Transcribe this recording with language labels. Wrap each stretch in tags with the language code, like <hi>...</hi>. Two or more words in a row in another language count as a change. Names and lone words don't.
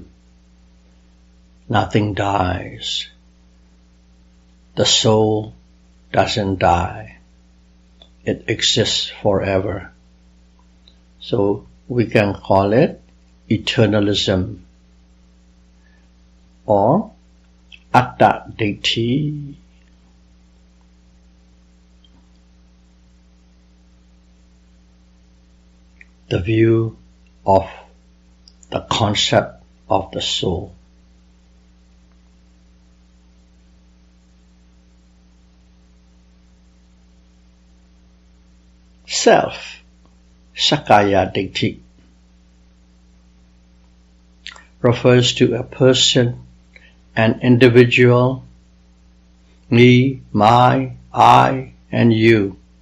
<en>Nothing dies. The soul doesn't die. It exists forever. So we can call it eternalism or</en> <pi>atta ditthi.</pi> <en>The view of the concept of the soul. Self,</en> <pi>Sakkaya Ditthi,</pi> <en>refers to a person, an individual, me, my, I, and you.</en>